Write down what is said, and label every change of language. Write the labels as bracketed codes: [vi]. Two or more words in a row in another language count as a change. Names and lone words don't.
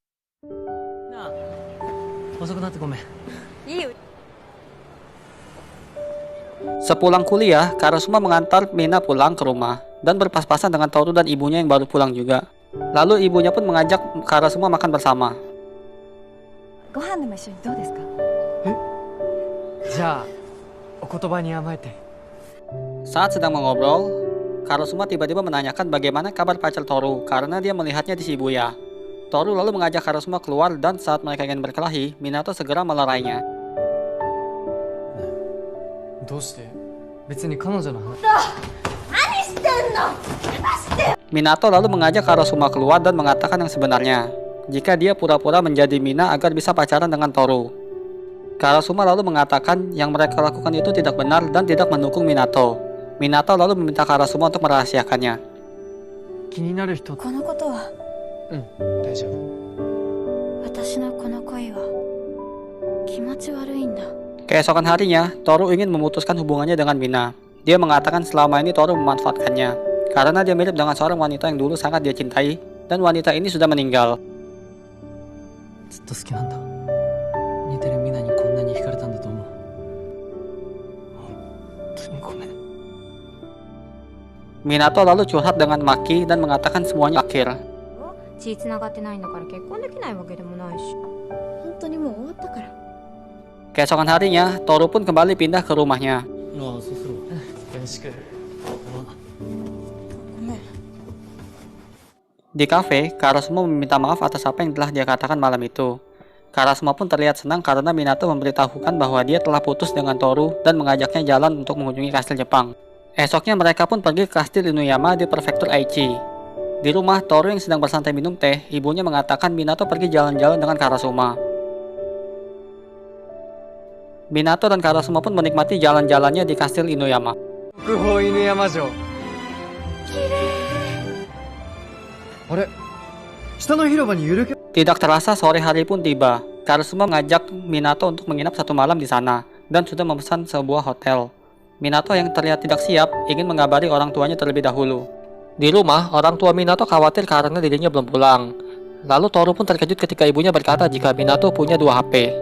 [id] Sepulang kuliah, Karasuma mengantar Mina pulang ke rumah dan berpas-pasan dengan Toru dan ibunya yang baru pulang juga. Lalu ibunya pun mengajak Karasuma makan bersama. [ja] ご飯でも一緒にどうですか。じゃあお言葉に甘えて。 [id] Saat sedang mengobrol, Karasuma tiba-tiba menanyakan bagaimana kabar pacar Toru karena dia melihatnya di Shibuya. Toru lalu mengajak Karasuma keluar dan saat mereka ingin berkelahi, Minato segera melerainya. [ja] どうして？別に彼女の話。 [id] Minato lalu mengajak Karasuma keluar dan mengatakan yang sebenarnya, jika dia pura-pura menjadi Mina agar bisa pacaran dengan Toru. Karasuma lalu mengatakan yang mereka lakukan itu tidak benar dan tidak mendukung Minato. Minato lalu meminta Karasuma untuk merahasiakannya. [ja] 気になる人。このことは大丈夫。私のこの恋は気持ち悪いんだ。 [id] Keesokan harinya, Toru ingin memutuskan hubungannya dengan Mina. Dia mengatakan selama ini Toru memanfaatkannya karena dia mirip dengan seorang wanita yang dulu sangat dia cintai dan wanita ini sudah meninggal. [ja] ずっと好きなんだ。似てるミナにこんなに惹かれたんだと思う。本当にごめん。 [id] Minato lalu curhat dengan Maki dan mengatakan semuanya akhir. [ja] 血繋がってないんだから結婚できないわけでもないし。本当にもう終わったから。 [id] Keesokan harinya, Toru pun kembali pindah ke rumahnya. [ja] よろしく。 [id] Di kafe, Karasuma meminta maaf atas apa yang telah dia katakan malam itu. Karasuma pun terlihat senang karena Minato memberitahukan bahwa dia telah putus dengan Toru dan mengajaknya jalan untuk mengunjungi kastil Jepang. Esoknya mereka pun pergi ke kastil Inuyama di prefektur Aichi. Di rumah Toru yang sedang bersantai minum teh, ibunya mengatakan Minato pergi jalan-jalan dengan Karasuma. Minato dan Karasuma pun menikmati jalan-jalannya di kastil Inuyama. [ja] 国宝犬山城。あれ、下の広場にゆるキャ。 [id] Tidak terasa sore hari pun tiba. Karasuma mengajak Minato untuk menginap satu malam di sana dan sudah memesan sebuah hotel. Minato yang terlihat tidak siap ingin mengabari orang tuanya terlebih dahulu. Di rumah, orang tua Minato khawatir karena dirinya belum pulang. Lalu Toru pun terkejut ketika ibunya berkata jika Minato punya 2 HP.